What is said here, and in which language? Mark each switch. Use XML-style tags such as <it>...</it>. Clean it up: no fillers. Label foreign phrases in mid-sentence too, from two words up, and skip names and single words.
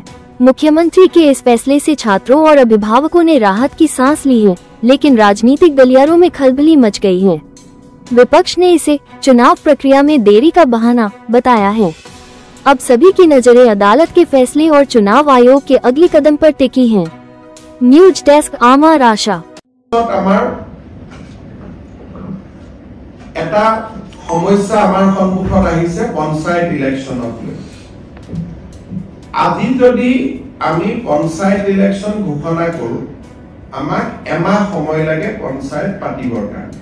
<hi>मुख्यमंत्री के इस फैसले से छात्रों और अभिभावकों ने राहत की सांस ली है, लेकिन राजनीतिक गलियारों में खलबली मच गई है। विपक्ष ने इसे चुनाव प्रक्रिया में देरी का बहाना बताया है। अब सभी की नजरें अदालत के फैसले और चुनाव आयोग के अगले कदम पर टिकी हैं।</hi> <en>news desk आमार आशा।</en> <as>এটা সমস্যা আমাৰ সন্মুখত আহিছে পঞ্চায়ত ইলেকশনক লৈ। আজি যদি আমি পঞ্চায়ত ইলেকশন ঘোষণা কৰো, আমাক এমাহ সময় লাগে পঞ্চায়ত পাতিবৰ কাৰণে।</as>